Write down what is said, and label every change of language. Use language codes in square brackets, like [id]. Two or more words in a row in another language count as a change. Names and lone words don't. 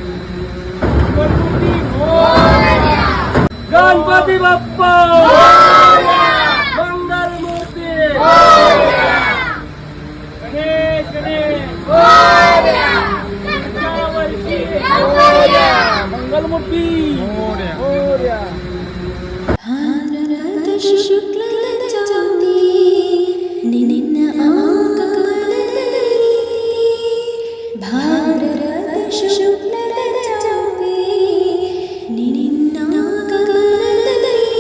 [mr] गणपती बाप्पा मंगल मूर्ती गणेश गणेश यावर्षी मंगल मूर्ती मोरया [kn] ಭಾರತ ಶುಕ್ಲದ ಜ್ಯೋತಿ ನಿನ್ನ ಆಗಮನದಲ್ಲಿ ಭಾರತ ಶುಕ್ಲದ ಜ್ಯೋತಿ ನಿನ್ನ ಆಗಮನದಲ್ಲಿ